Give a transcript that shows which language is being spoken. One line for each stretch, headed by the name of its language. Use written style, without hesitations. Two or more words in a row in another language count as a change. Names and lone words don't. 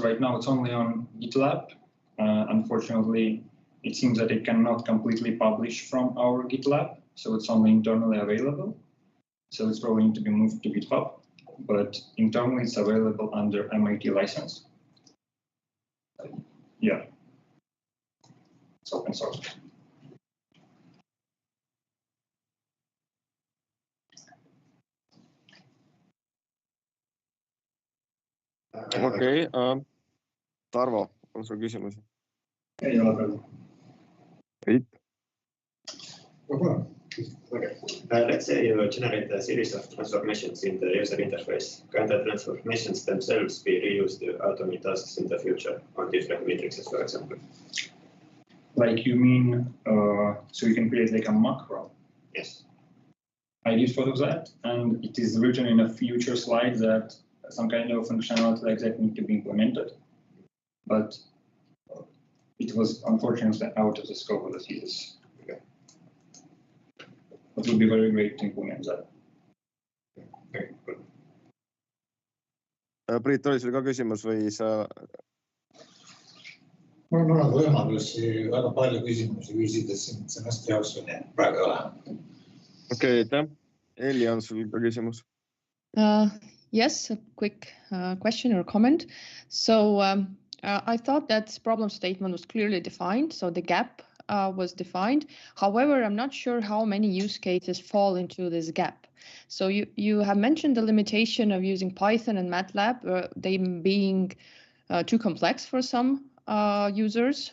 English: Right now it's only on GitLab. Unfortunately, it seems that it cannot completely publish from our GitLab, so it's only internally available. So it's probably need to be moved to GitHub, but internally it's available under MIT license. Yeah, it's open source.
Estonian: Okei, Tarvo, on sul küsimusi? Ei ole praegu. Heit?
English: Let's say you generate a series of transformations in the user interface. Can the transformations themselves be reused to automate tasks in the future on different matrices, for example? Like you mean, so you can create like a macro? Yes. I did thought of that, and it is written in a future slide that some kind of functionality like that need to be implemented. But it was unfortunately out of the scope of the thesis. Okay. It would be very great to implement that. Okay, good.
Estonian: Priit, oli sul ka küsimus või sa? Mul on võimalusi väga palju küsimusi küsida siin semestri jooksul, nii et praegu ei ole. Okei, aitäh. Eli on sul ka küsimus?
English: Yes, a quick question or comment. So I thought that problem statement was clearly defined, so the gap was defined. However, I'm not sure how many use cases fall into this gap. So you have mentioned the limitation of using Python and MATLAB, they being too complex for some users.